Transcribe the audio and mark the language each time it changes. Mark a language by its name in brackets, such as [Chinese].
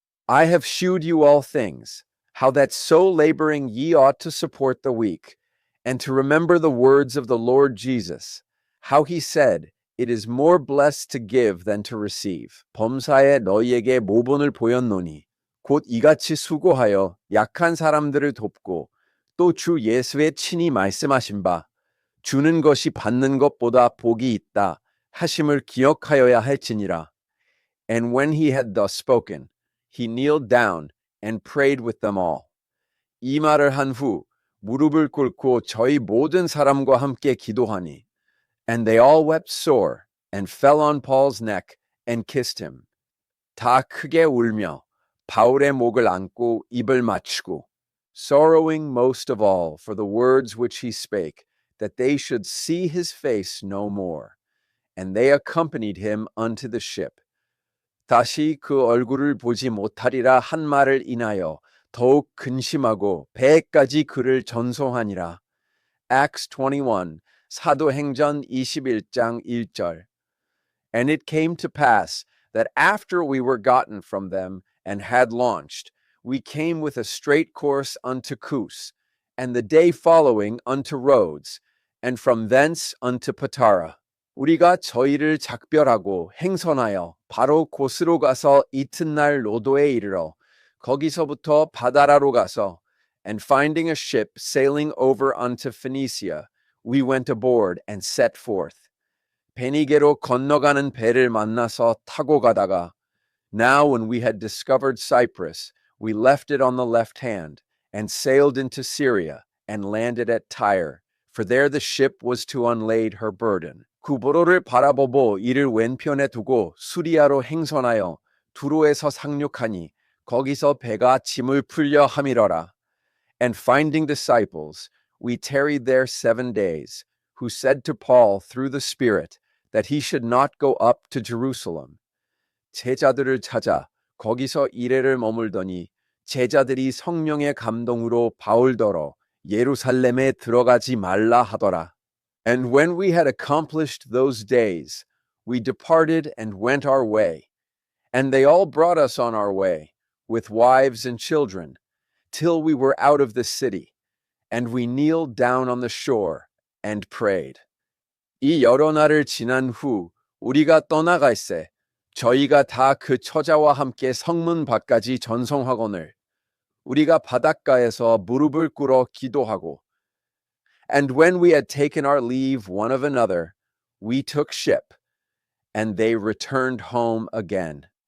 [English] I have shewed you all things, how that so laboring ye ought to support the weak, and to remember the words of the Lord Jesus, how he said, It is more blessed to give than to receive. [Korean] 범사에 너희에게 모본을 보였노니, 곧 이같이 수고하여 약한 사람들을 돕고, 또 주 예수의 친히 말씀하신 바, 주는 것이 받는 것보다 복이 있다 하심을 기억하여야 할지니라. [English] And when he had thus spoken, he kneeled down and prayed with them all. [Korean] 이 말을 한 후 무릎을 꿇고 저희 모든 사람과 함께 기도하니, [English] and they all wept sore and fell on Paul's neck and kissed him. [Korean] 다 크게 울며 바울의 목을 안고 입을 맞추고, [English] sorrowing most of all for the words which he spake, that they should see his face no more. And they accompanied him unto the ship. [Korean] 다시 그 얼굴을 보지 못하리라 한 말을 인하여 더욱 근심하고 배에까지 그를 전송하니라. Acts 21, 사도행전 21장 1절. [English] And it came to pass that after we were gotten from them and had launched, we came with a straight course unto Cous, and the day following unto Rhodes, and from thence unto Patara. [Korean] 우리가 저희를 작별하고 행선하여 바로 곳으로 가서 이튿날 로도에 이르러 거기서부터 바다라로 가서, [English] and finding a ship sailing over unto Phoenicia, we went aboard and set forth. [Korean] 베니게로 건너가는 배를 만나서 타고 가다가, [English] now when we had discovered Cyprus, we left it on the left hand, and sailed into Syria, and landed at Tyre, for there the ship was to unlade her burden. [Korean] 구보로를 바라보고 이를 왼편에 두고 수리아로 행선하여 두로에서 상륙하니 거기서 배가 짐을 풀려 함이러라. [English] And finding disciples, we tarried there 7 days, who said to Paul through the Spirit that he should not go up to Jerusalem. [Korean] 제자들을 찾아 거기서 이래를 머물더니 제자들이 성령의 감동으로 바울더러 예루살렘에 들어가지 말라 하더라. [English] And when we had accomplished those days, we departed and went our way. And they all brought us on our way, with wives and children, till we were out of the city. And we kneeled down on the shore and prayed. [Korean] 이 여러 날을 지난 후 우리가 떠나갈새 저희가 다 그 처자와 함께 성문 밖까지 전송하거늘 우리가 바닷가에서 무릎을 꿇어 기도하고, [English] and when we had taken our leave one of another, we took ship, and they returned home again.